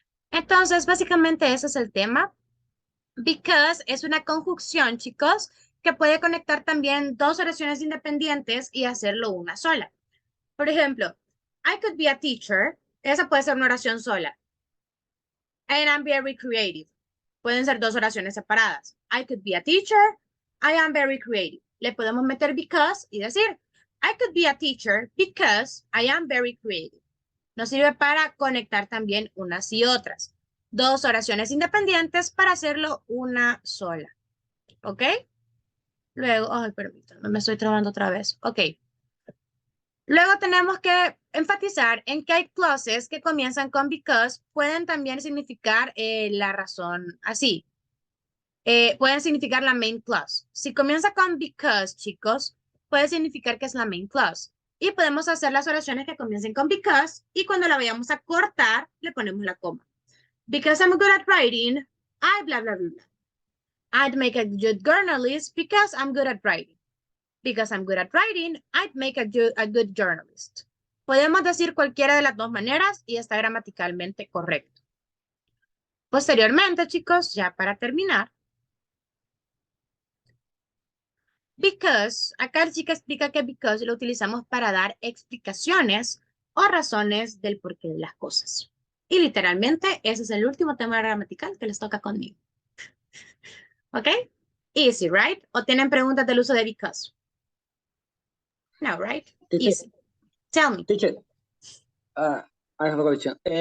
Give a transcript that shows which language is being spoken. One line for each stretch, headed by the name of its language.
Spanish: Entonces, básicamente ese es el tema. Because es una conjunción, chicos, que puede conectar también 2 oraciones independientes y hacerlo una sola. Por ejemplo,
English: I could be a teacher.
Spanish: Esa puede ser una oración sola.
English: And I'm very creative.
Spanish: Pueden ser 2 oraciones separadas.
English: I could be a teacher. I am very creative.
Spanish: Le podemos meter because y decir,
English: I could be a teacher because I am very creative.
Spanish: Nos sirve para conectar también unas y otras. 2 oraciones independientes para hacerlo una sola. ¿Ok? Luego, ay, permítanme, me estoy trabando otra vez. Ok. Luego tenemos que enfatizar en que hay clauses que comienzan con because, pueden también significar la razón así. Pueden significar la main clause. Si comienza con because, chicos, puede significar que es la main clause. Y podemos hacer las oraciones que comiencen con because y cuando la vayamos a cortar, le ponemos la coma.
English: Because I'm good at writing, I blah, blah, blah, blah. I'd make a good journalist because I'm good at writing. Because I'm good at writing, I'd make a good journalist.
Spanish: Podemos decir cualquiera de las 2 maneras y está gramaticalmente correcto. Posteriormente, chicos, ya para terminar. Because, acá el chico explica que because lo utilizamos para dar explicaciones o razones del porqué de las cosas. Y literalmente, ese es el último tema gramatical que les toca conmigo. ¿Ok?
English: Easy, right?
Spanish: ¿O tienen preguntas del uso de because?
English: No, right? Teacher, Easy. Tell me. Teacher, I have a question.